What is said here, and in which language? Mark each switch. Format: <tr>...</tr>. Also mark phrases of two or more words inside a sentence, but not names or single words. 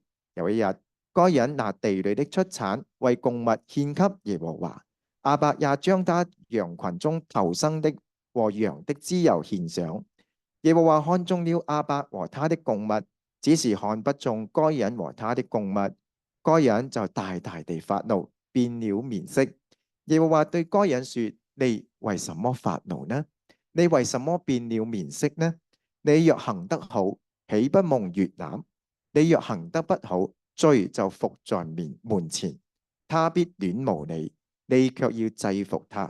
<zh>有一日，該隱拿地裏的出產為供物獻給耶和華，亞伯也將他羊群中頭生的和羊的脂油獻上。耶和華看中了亞伯和他的供物，只是看不中該隱和他的供物。該隱就大大地發怒，變了面色。耶和華對該隱說：你為什麼發怒呢？你為什麼變了面色呢？你若行得好，豈不蒙悅納？你若行得不好，罪就伏在門前，他必戀慕你，你卻要制服他。</zh>